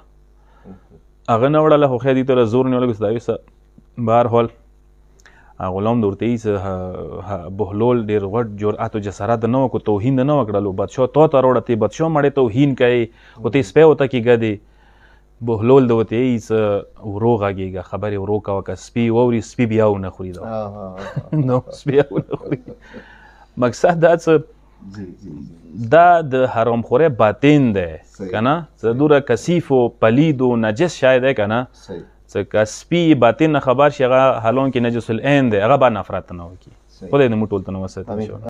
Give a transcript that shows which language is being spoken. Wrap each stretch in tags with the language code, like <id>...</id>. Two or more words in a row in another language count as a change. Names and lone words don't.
<ps>هغه نه وړله خو خیر دې ته زور نیولی چې دا یو څه بهرحال غلام د ورته یې چې بهلول ډېر غټ جرأت و جسارت نه وکړو، توهین نه وکړلو، بادشاه تا ته راوړه ته بادشاه مړی توهین کوې او ته سپی ورته کېږدې. بهلول د ورته یې چې ورو غږېږه خبرې ورو کوه که سپي واوري سپي بیا ونه خوري نو سپي ونه خوري. مقصد دا څه دا د حرام خورۍ باطن دی که نه، څه دوره کثیف و پلید و نجس شی دی که نه، څه که سپي باطن نه خبر شي هغه حالانکې</ps> <ar>نجس العین</ar> <ps>دی هغه به نفرت نه وکړي. خدای دې موږ ټول ته نه وساتي.</ps>